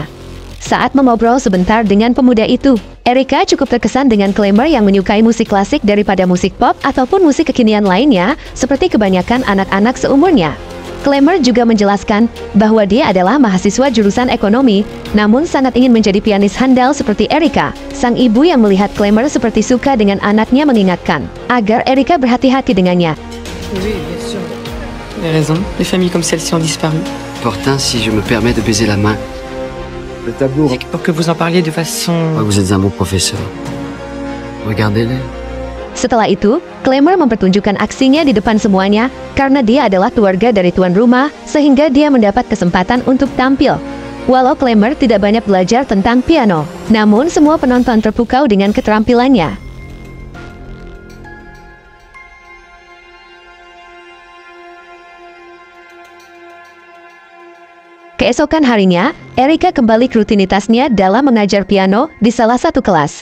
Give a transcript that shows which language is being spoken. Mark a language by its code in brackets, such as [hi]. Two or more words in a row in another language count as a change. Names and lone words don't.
[id] Saat mengobrol sebentar dengan pemuda itu, Erika cukup terkesan dengan Clémer yang menyukai musik klasik daripada musik pop ataupun musik kekinian lainnya seperti kebanyakan anak-anak seumurnya. Clémer juga menjelaskan bahwa dia adalah mahasiswa jurusan ekonomi, namun sangat ingin menjadi pianis handal seperti Erika. Sang ibu yang melihat Clémer seperti suka dengan anaknya mengingatkan agar Erika berhati-hati dengannya. [fr] Oui, bien sûr. Vous avez raison, les familles comme celle-ci ont disparu. Pourtant, si je me permets de baiser la main. Le tableau. Pour que vous en parliez de façon... Vous êtes un bon professeur. Regardez-les. [id] Setelah itu, Clémer mempertunjukkan aksinya di depan semuanya karena dia adalah keluarga dari tuan rumah, sehingga dia mendapat kesempatan untuk tampil. Walau Clémer tidak banyak belajar tentang piano, namun semua penonton terpukau dengan keterampilannya. Keesokan harinya, Erika kembali ke rutinitasnya dalam mengajar piano di salah satu kelas.